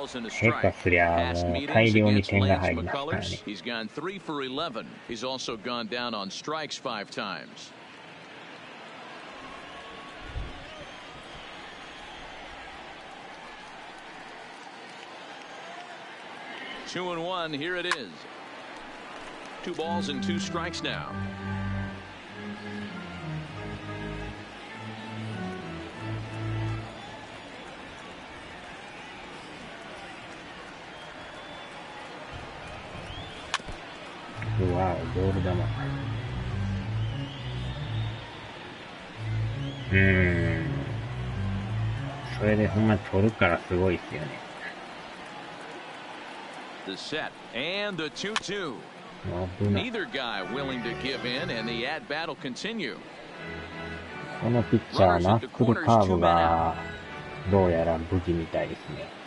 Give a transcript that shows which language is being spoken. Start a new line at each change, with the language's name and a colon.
Japanese: 下手すりゃもう大量に点が入りますからね。
English: He's gone 3 for 11. He's also gone down on strikes 5 times. Two and one. Here it is. 2 balls and 2 strikes now. Wow,
Japanese: ボール球。それでほんま取るからすごいですよね。
English: The set and the 2-2. Neither guy willing to give in, and the at-bat will continue.
Japanese: このピッチャーナックルカーブがどうやら武器みたいですね。